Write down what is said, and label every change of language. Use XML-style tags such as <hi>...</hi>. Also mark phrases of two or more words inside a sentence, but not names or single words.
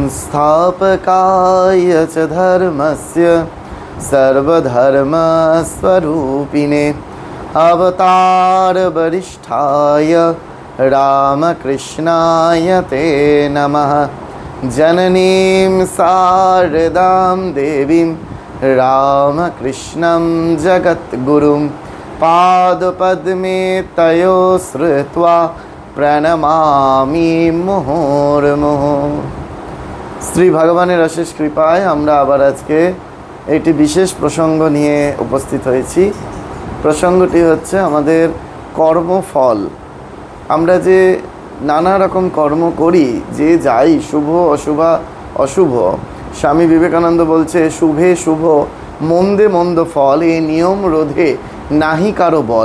<sa>संस्थापकाय च धर्मस्य सर्वधर्मस्वरूपिणे अवतार वरिष्ठाय रामकृष्णाय ते नमः। जननीं शारदां देवीं रामकृष्णं जगद्गुरुं पादपद्मे तयो श्रुत्वा प्रणमामि मुहुर्मुहुः।</sa> <bn>শ্রী ভগবানের অশেষ কৃপায় আমরা আবার আজকে একটি বিশেষ প্রসঙ্গ নিয়ে উপস্থিত হয়েছি। প্রসঙ্গটি হচ্ছে আমাদের কর্মফল। আমরা যে নানা রকম কর্ম করি, যে যাই শুভ অশুভ, স্বামী বিবেকানন্দ বলছে শুভে শুভ মন্দে মন্দ ফল, এই নিয়ম রোধে নাহি কারো বল।</bn>